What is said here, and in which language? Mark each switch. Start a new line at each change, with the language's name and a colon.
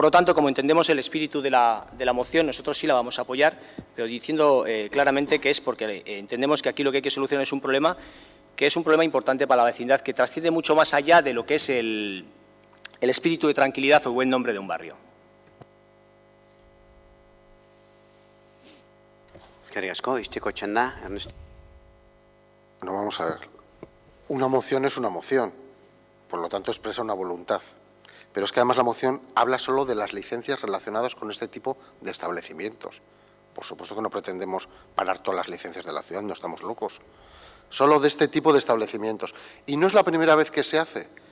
Spanish: Por lo tanto, como entendemos el espíritu de la moción, nosotros sí la vamos a apoyar, pero diciendo claramente que es porque entendemos que aquí lo que hay que solucionar es un problema que es un problema importante para la vecindad, que trasciende mucho más allá de lo que es el espíritu de tranquilidad o el buen nombre de un barrio.
Basque: Eskerrik asko, izteko txanda, Ernesto.
Spanish: No, vamos a ver. Una moción es una moción, por lo tanto expresa una voluntad. Pero es que además la moción habla solo de las licencias relacionadas con este tipo de establecimientos. Por supuesto que no pretendemos parar todas las licencias de la ciudad, no estamos locos. Solo de este tipo de establecimientos. Y no es la primera vez que se hace.